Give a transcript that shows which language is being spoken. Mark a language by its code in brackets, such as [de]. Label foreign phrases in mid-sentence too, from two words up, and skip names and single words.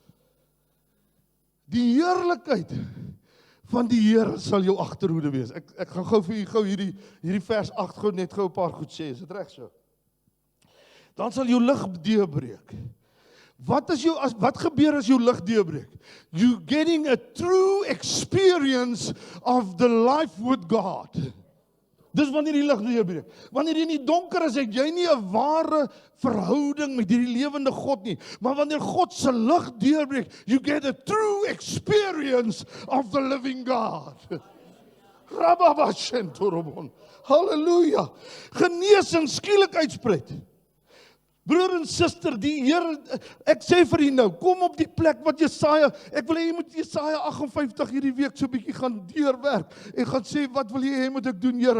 [af] Die heerlikheid van die Here sal jou agterhoede wees. Ek gaan gou vir u hierdie vers 8 gou net gou 'n paar goed sê. Is dit reg so? Dan sal jou lig deurbreek. Wat gebeur as jou lig deurbreek? [en] You getting a true experience of the life with God. [af] Dis wanneer die lig deurbreek. Wanneer jy in die donker is, het jy nie 'n ware verhouding met hierdie lewende God nie. Maar wanneer God se lig deurbreek, [en] you get a true experience of the living God. Rababashentorobon. Halleluja. [af] Genesing skielik uitspreek. Broer en suster, die Here, ek sê vir u nou, kom op die plek wat Jesaja, ek wil hê jy moet Jesaja 58 hierdie week so 'n bietjie gaan deurwerk en gaan sê, wat wil jy hê moet ek doen, Here?